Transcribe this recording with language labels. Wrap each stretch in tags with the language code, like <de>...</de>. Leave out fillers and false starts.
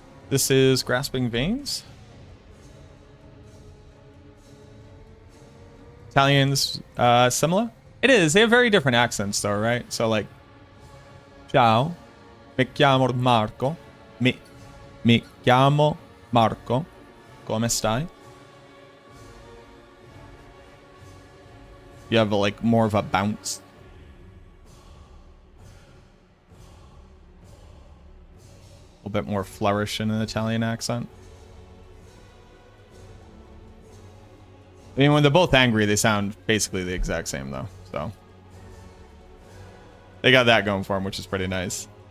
<en>This is Grasping Veins. Italians, similar? It is. They have very different accents, though, right? So, like,</en> <it>ciao, mi chiamo Marco, mi chiamo Marco, come stai?</it> <en>You have, like, more of a bounce. A little bit more flourish in an Italian accent. I mean, when they're both angry, they sound basically the exact same, though. So they got that going for them, which is pretty nice.</en>